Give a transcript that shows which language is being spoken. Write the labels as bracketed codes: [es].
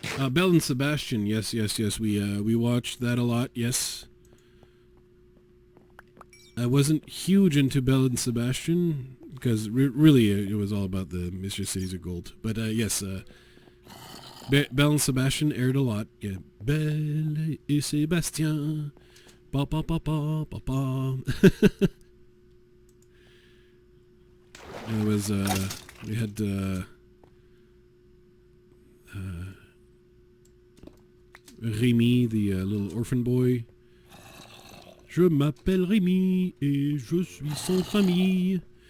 [en] Belle and Sebastian. Yes. We watched that a lot. Yes. I wasn't huge into Belle and Sebastian because really it was all about the Mysterious Cities of Gold. But yes, Belle and Sebastian aired a lot. Yeah, Belle et Sébastien. Ba ba ba ba ba ba. It was we had Rémi, the little orphan boy. [fr] Je m'appelle Rémi et je suis sans famille.